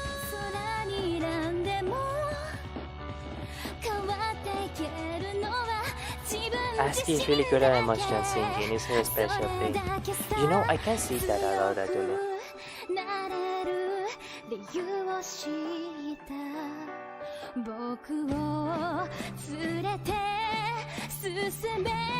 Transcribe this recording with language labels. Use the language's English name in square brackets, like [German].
[Japanese] 空に選んでも変わっていけるのは自分 [English] Aski is really good at emotional singing. It's her specialty. You know, I can see that a lot actually. [Japanese] なれる理由を知った僕を連れて進め